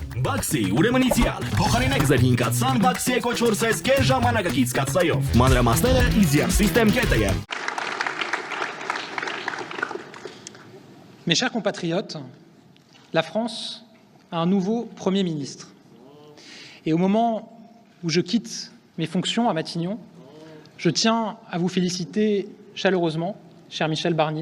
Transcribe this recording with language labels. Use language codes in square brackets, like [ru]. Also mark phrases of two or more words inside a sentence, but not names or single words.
[hy] Բաքսի ուրեմն իդեալ։ Փոխարինեք ձեր 5-ացան Բաքսի Eco 4S կես ժամանակակից կաթսայով։ Մանրամասները easyardsystem.am։ [fr] Mes chers compatriotes, la France a un nouveau Premier ministre. Et au moment où je quitte mes fonctions à Matignon, je tiens à vous féliciter chaleureusement, cher Michel Barnier.